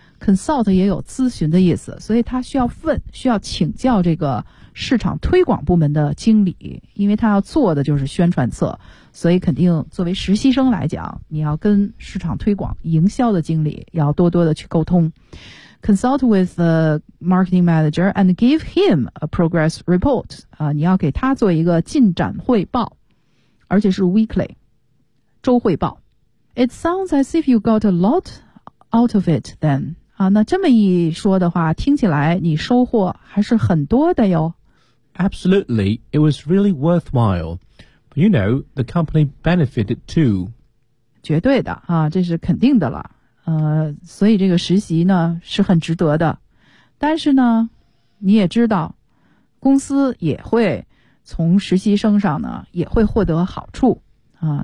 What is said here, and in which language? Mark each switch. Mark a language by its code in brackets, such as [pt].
[zh] consult 也有咨询的意思，所以他需要问，需要请教这个市场推广部门的经理，因为他要做的就是宣传册，所以肯定作为实习生来讲，你要跟市场推广营销的经理要多多的去沟通。 [en] Consult with the marketing manager and give him a progress report. [zh] 你要给他做一个进展汇报，而且是 weekly， 周汇报。 [en] It sounds as if you got a lot out of it then. [zh] 那这么一说的话，听起来你收获还是很多的哟。 [en] Absolutely, it was really worthwhile. But you know, the company benefited too. [zh] 绝对的啊，这是肯定的了。所以这个实习呢是很值得的，但是呢你也知道公司也会从实习生上呢也会获得好处啊。